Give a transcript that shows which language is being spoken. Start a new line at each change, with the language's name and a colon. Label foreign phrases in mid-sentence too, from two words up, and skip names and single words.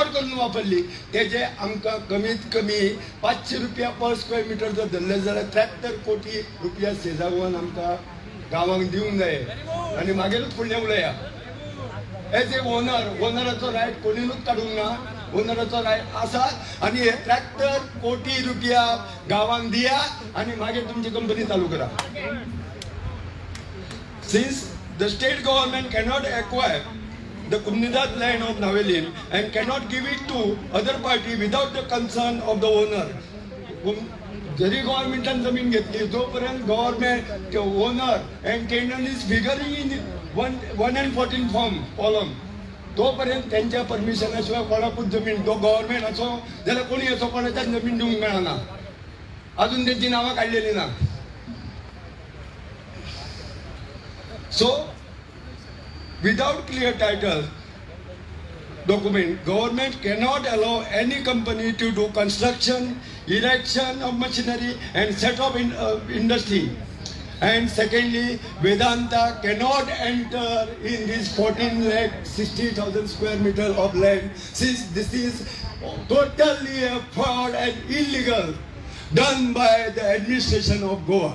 Konkani: करून वापरली तेजे आमकां कमीत कमी ₹500 पर स्क्वेअर मीटर जर धरले जाल्यार 73 कोटी रुपया सेजागोवान आमकां गांवांक दिवंक जाय आणि मागीरूच फुडलें उलया एज ए ओनराचो रायट कोणीनूच काडूंक ना ओनराचो रायट आसा आणि हे 73 कोटी रुपया गांवांक दिया आणि मागीर तुमची कंपनी चालू करा
English: Since the state government cannot acquire the Kumnidat land of Navelin and cannot give it to other party without the consent of the owner,
Konkani: जरी गव्हर्नमेंटान जमीन घेतली जोपर्यंत
English: government owner and tenant is figuring in 114 form column
Konkani: तोपर्यंत त्यांच्या परमिशना शिवाय कोणाकूच जमीन तो गव्हर्नमेंट असो जाल्यार कोणी असो कोणाच्याच जमीन दिवंक मेळना अजून त्यांची नावां काढलेली ना
English: So, without clear title, document. Government cannot allow any company to do construction, erection of machinery and set up industry. And secondly, Vedanta cannot enter in this 14,60,000 square meter of land, since this is totally a fraud and illegal done by the administration of Goa.